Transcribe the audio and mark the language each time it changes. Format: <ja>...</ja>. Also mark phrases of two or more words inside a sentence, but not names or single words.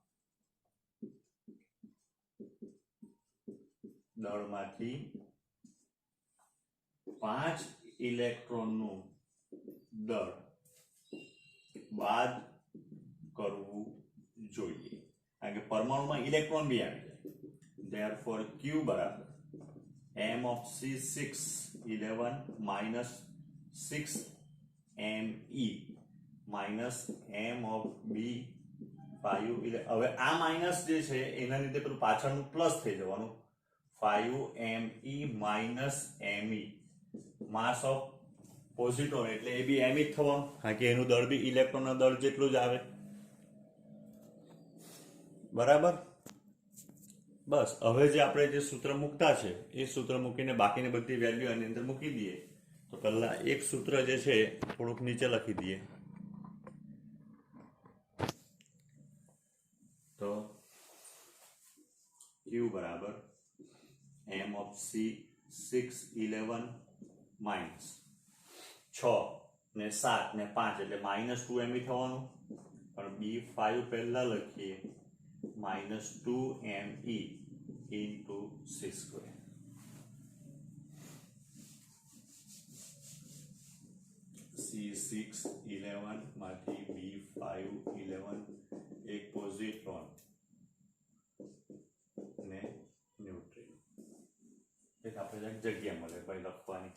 <gu>દળમાંથી 5 ઇલેક્ટ્રોનનું દળ બાદ કરવું જોઈએ, કારણ કે પરમાણુમાં ઇલેક્ટ્રોન બી આવી જાય.</gu> <en>Therefore Q બરાબર m of C611 minus 6 me minus m of B511.</en> <gu>હવે આ માઇનસ જે છે એના લીધે પેલું પાછળનું પ્લસ થઈ જવાનું 5me</gu> <en>minus me mass of positron</en> <gu>એટલે એ બી એમ જ થવાનું, કારણ કે એનું દળ બી ઇલેક્ટ્રોનના દળ જેટલું જ આવે બરાબર. બસ હવે જે આપણે જે સૂત્ર મૂકતા છે એ સૂત્ર મૂકીને બાકીની બધી વેલ્યુ આની અંદર મૂકી દઈએ. તો પહેલા એક સૂત્ર જે છે થોડુંક નીચે લખી દઈએ. તો Q બરાબર</gu> <en>m of C611</en> <gu>માઇનસ 6 ને 7 ને 5 એટલે માઇનસ 2 me થવાનું, પણ B5 પહેલા લખીએ</gu> <en>minus 2me into C2.</en> <gu>C611 માંથી B511 એક પોઝિટ્રોન ને ન્યુટ્રિન એક આપણે જગ્યા મળે ભાઈ લખવાની.</gu>